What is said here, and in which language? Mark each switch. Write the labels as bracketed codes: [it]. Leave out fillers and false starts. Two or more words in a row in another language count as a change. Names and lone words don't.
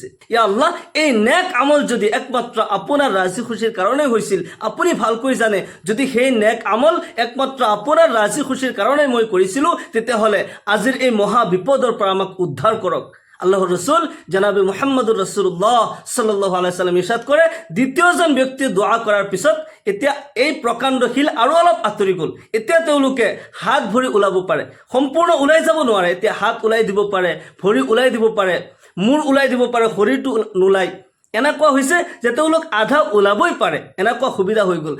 [ar] يا الله, [as] এই নেক আমল যদি একমাত্ৰ আপোনাৰ ৰাজি খুচিৰ কাৰণে হৈছিল, আপুনি ভালকৈ জানে, যদি সেই নেক আমল একমাত্ৰ আপোনাৰ ৰাজি খুচিৰ কাৰণে মই কৰিছিলোঁ, তেতিয়াহ'লে আজিৰ এই মহা বিপদৰ পৰা আমাক উদ্ধাৰ কৰক। আল্লাহৰ ৰসুল জনাবে [ar] محمد رسول الله صلى الله عليه وسلم [as] ইৰশাদ কৰে, দ্বিতীয়জন ব্যক্তিয়ে দোৱা কৰাৰ পিছত এতিয়া এই প্ৰকাণ্ড শিল আৰু অলপ আঁতৰি গ'ল। এতিয়া তেওঁলোকে হাত ভৰি ওলাব পাৰে, সম্পূৰ্ণ ওলাই যাব নোৱাৰে, এতিয়া হাত ওলাই দিব পাৰে, ভৰি ওলাই দিব পাৰে, মূৰ ওলাই দিব পাৰে, শৰীৰটো নোলায়। এনেকুৱা হৈছে যে তেওঁলোক আধা ওলাবই পাৰে, এনেকুৱা সুবিধা হৈ গ'ল।